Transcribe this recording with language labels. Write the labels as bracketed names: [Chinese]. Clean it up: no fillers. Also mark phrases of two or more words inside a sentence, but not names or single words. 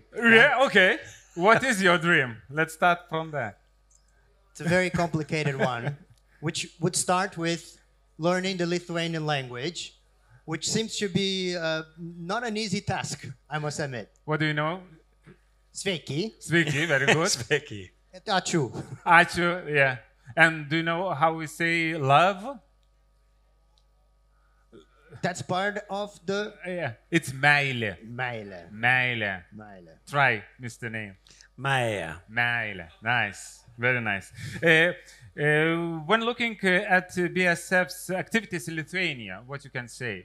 [English] Yeah, okay. What is your dream? Let's start from there. It's a very complicated one, which would start with learning the Lithuanian language, which seems to be not an easy task, I must admit. What do you know? [Lithuanian] Sveiki. Sveiki, [English] very good. [Lithuanian] Sveiki. Ačiū. Ačiū, [English] yeah. And do you know how we say love? That's part of the... Yeah, it's meilė. [Lithuanian] Meilė. Meilė. Meilė. [English] Try, Mr. Name. [Lithuanian] Meilė. Meilė. [English] Nice. Very nice. When looking at BASF's activities in Lithuania, what you can say?